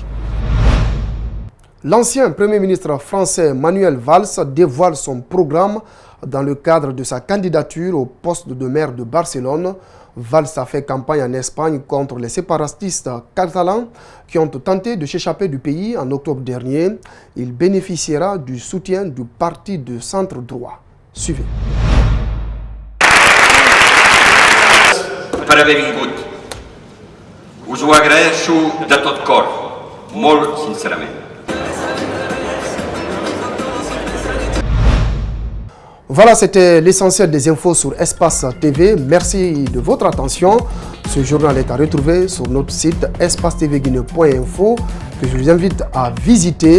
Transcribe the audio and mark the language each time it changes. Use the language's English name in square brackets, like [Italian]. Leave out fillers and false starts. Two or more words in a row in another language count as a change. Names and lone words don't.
[French] L'ancien Premier ministre français Manuel Valls dévoile son programme dans le cadre de sa candidature au poste de maire de Barcelone. Valls a fait campagne en Espagne contre les séparatistes catalans qui ont tenté de s'échapper du pays en octobre dernier. Il bénéficiera du soutien du parti de centre-droit. Suivez. [Catalan] Per haver vingut. Us ho agraeixo de tot cor, molt sincerament. [French] Voilà, c'était l'essentiel des infos sur Espace TV. Merci de votre attention. Ce journal est à retrouver sur notre site espacetvguinée.info que je vous invite à visiter.